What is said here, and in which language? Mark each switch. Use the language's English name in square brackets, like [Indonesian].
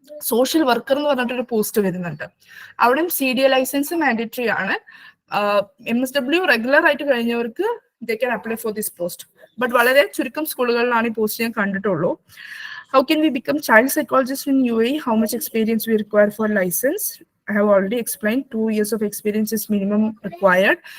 [Malayalam] Social worker എന്ന് പറഞ്ഞിട്ടൊരു post വരുന്നുണ്ട്. അവിടെയും CDA ലൈസൻസ് മാൻഡേറ്ററി ആണ്. MSW റെഗുലർ ആയിട്ട് കഴിഞ്ഞവർക്ക് [English] they can apply for this post. [Malayalam] But വളരെ ചുരുക്കം സ്കൂളുകളിലാണ് ഈ പോസ്റ്റ് ഞാൻ കണ്ടിട്ടുള്ളൂ. [English] How can we become child psychologist in UAE? How much experience we require for license? I have already explained 2 years of experience is minimum required.